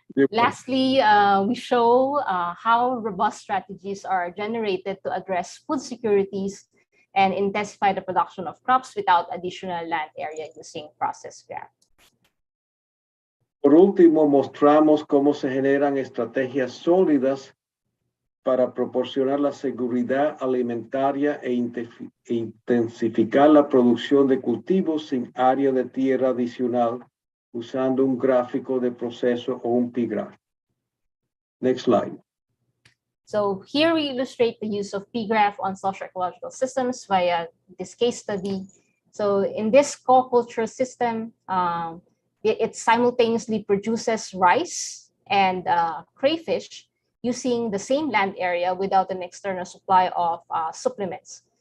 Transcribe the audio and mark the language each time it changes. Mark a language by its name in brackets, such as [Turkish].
[English] Lastly, we show how robust strategies are generated to address food securities and intensify the production of crops without additional land area using process graph. [Spanish] Por último, mostramos cómo se generan estrategias sólidas para proporcionar la seguridad alimentaria e intensificar la producción de cultivos sin área de tierra adicional usando un gráfico de proceso o un pgraph. [English] Next slide. So here we illustrate the use of pgraph on social ecological systems via this case study. So in this co-culture system, it simultaneously produces rice and crayfish using the same land area without an external supply of supplements.